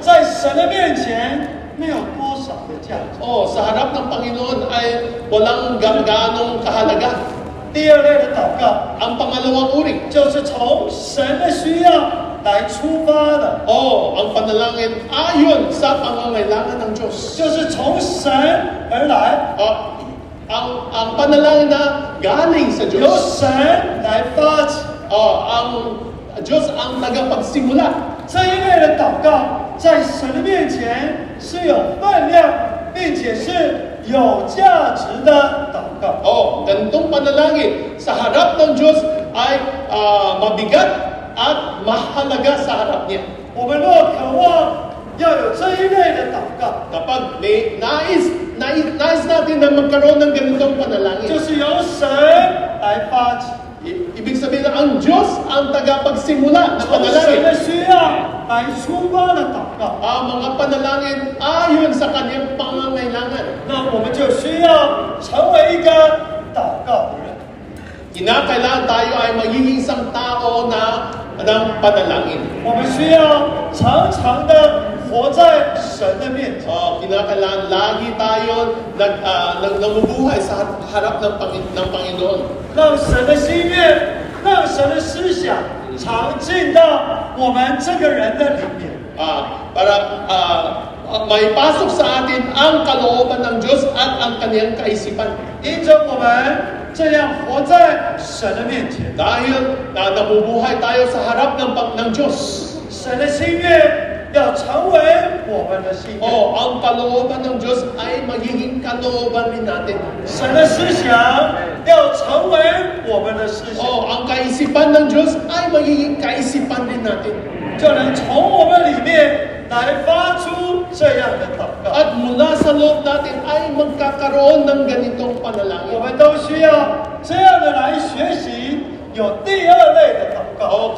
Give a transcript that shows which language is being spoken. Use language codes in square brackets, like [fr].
[zh] 在神的面前没有多少的价值。 [tl] Sa harap ng Panginoon ay walang ganong kahalaga. [zh] 第二类的祷告， [tl] Ang pangalawang uri, [zh] 就是从神的需要来出发的， [tl] ang panalangin ayon sa pangangailangan ng Diyos. [zh] 就是从神而来， [tl] Ang panalangin na galing sa [zh] 由 [tl] Diyos. [zh] 神来发起。 [tl] Ang Diyos ang tagapagsimula. [zh] 这一类的祷告，在神的面前是有分量，并且是有价值的祷告。 [tl] Ganitong panalangin sa harap ng Diyos ay mabigat at mahalaga sa harap niya. [zh] 我们若渴望要有这一类的祷告， [tl] Kapag may nais natin na magkaroon ng ganitong [zh] 就 [tl] panalangin, [zh] 是由神来发起， [tl] ibig sabihin na ang Diyos ang tagapagsimula ng [zh] 从神 [tl] panalangin. [zh] 的需要来出发的祷告。 [tl] Ang mga panalangin ayon sa kanyang pangangailangan. [zh] 那我们就需要成为一个祷告的人。 [tl] Kinakailangan tayo ay magiging isang tao na ng panalangin. [zh] 我们需要常常的活在神的面前， [tl] Kinakailangan lagi tayo namumuhay sa harap ng Panginoon. [zh] 让神的心愿，让神的思想常进到我们这个人的里面。 [tl] Para may pasok sa atin ang kalooban ng Diyos at ang kanyang kaisipan. [zh] 因着我们这样活在神的面前， [tl] Dahil nabubuhay tayo sa harap ng Diyos. [zh] 神的心愿要成为我们的心愿， [tl] Ang kalooban ng Diyos ay magiging kalooban rin natin. [zh] 神的思想要成为我们的思想， [tl] Ang kaisipan ng Diyos ay magiging kaisipan rin natin. [zh] 就能从我们里面来发出这样的祷告。 [tl] At mula sa loob natin ay magkakaroon ng ganitong [zh] 我 [tl] panalangin. [zh] 们都需要这样的来学习，有第二类的祷告。